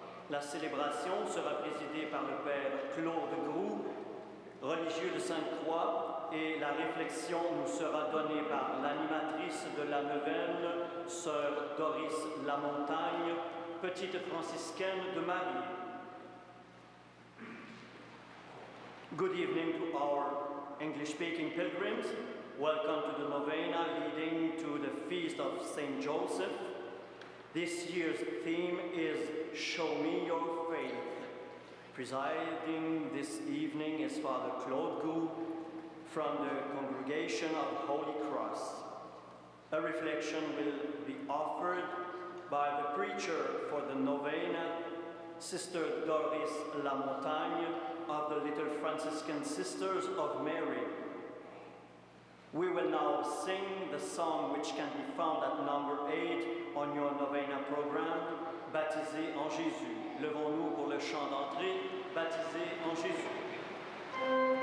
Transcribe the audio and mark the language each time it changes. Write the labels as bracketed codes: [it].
[fr] La célébration sera présidée par le Père Claude Groux, religieux de Sainte-Croix, et la réflexion nous sera donnée par l'animatrice de la neuvaine, Sœur Doris Lamontagne, petite franciscaine de Marie. [en] Good evening to our English-speaking pilgrims. Welcome to the novena leading to the Feast of Saint Joseph. This year's theme is Show Me Your Faith. Presiding this evening is Father Claude Groux from the Congregation of Holy Cross. A reflection will be offered by the preacher for the novena, Sister Doris Lamontagne of the Little Franciscan Sisters of Mary. We will now sing the song which can be found at number 8 on your novena program, Baptisé en Jésus. [fr] Levons-nous pour le chant d'entrée, Baptisé en Jésus.